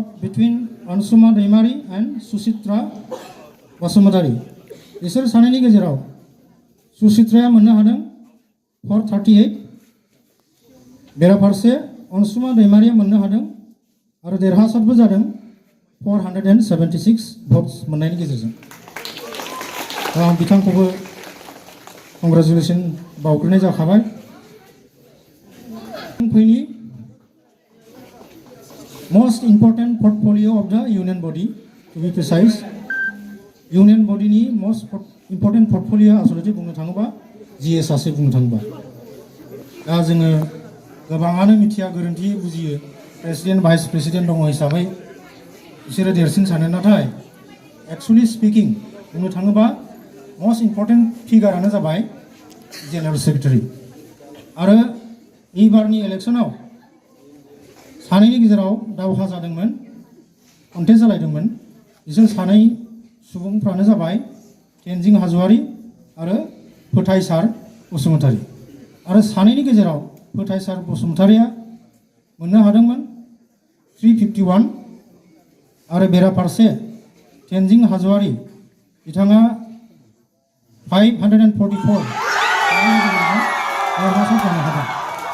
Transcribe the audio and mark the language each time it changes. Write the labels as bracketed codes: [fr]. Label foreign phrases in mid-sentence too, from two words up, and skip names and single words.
[brx] बिटुइन अनसुमा दैमारी एन्ड सुचित्रा बसुमतारी बिसोर सानैनि गेजेराव सुचित्राया मोननो हादों 438 बेराफारसे अनसुमा दैमारिया मोननो हादों आरो देरहासारबो जादों 476 votes मोननायनि गेजेरजों आं बिथांखौबो कंग्रेचुलेसन बावग्रोनाय जाखाबाय [en] फैनि most important portfolio of the union body to be precise union body ni most important portfolio [brx] आसलथे बुंनो थाङोबा [en] GS [brx] आसे बुंनो थाङोबा दा जोङो गोबाङानो मिथिया गोरोन्थि बुजियो [en] president vice president [brx] दङ हिसाबै बिसोरो देरसिन सानो नाथाय [en] actually speaking [brx] बुंनो थाङोबा [en] most important [brx] फिगारानो जाबाय जेनेरेल सेक्रेटारि आरो एबारनि इलेक्सनाव सानैनि गेजेराव दावहा जादोंमोन कन्टेस्ट जालायदोंमोन बिसोर सानै सुबुंफ्रानो जाबाय तेनजिं हाज'वारि आरो फोथायसार बसुमतारी आरो सानैनि गेजेराव फोथायसार बसुमतारिया मोननो हादोंमोन 351 आरो बेराफारसे तेनजिं हाज'वारि बिथाङा 544 देरहासार जानो हादों